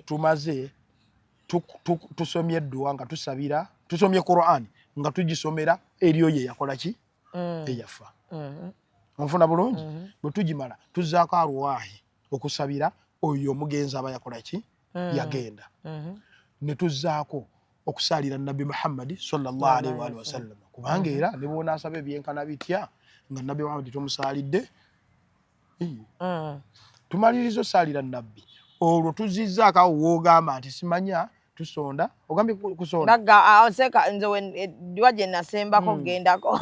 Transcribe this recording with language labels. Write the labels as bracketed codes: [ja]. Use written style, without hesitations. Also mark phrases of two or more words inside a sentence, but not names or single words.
[lg] tumaze tusomye eddwa nga tusabira tusomye Qur'an nga tugisomera eriyo ye yakola ki eyafa onfuna bulungi bwe tugimala tuzzaako arwahi okusabira oyo omugenzi aba yakola ki yagenda ne tuzzaako okusaalira Nabbi Muhammad [ar] sallallahu alaihi wa sallam [lg] kubanga era ne bw'onaasaba ebyenkana bitya nga Nabbi Muhammad tomusaalidde tumaliriza osaalira Nabbi olwo tuzizzaako awo woogamba nti simanya tusonda ogambye kusonda naga oseka nze dwa gye nasembako gendako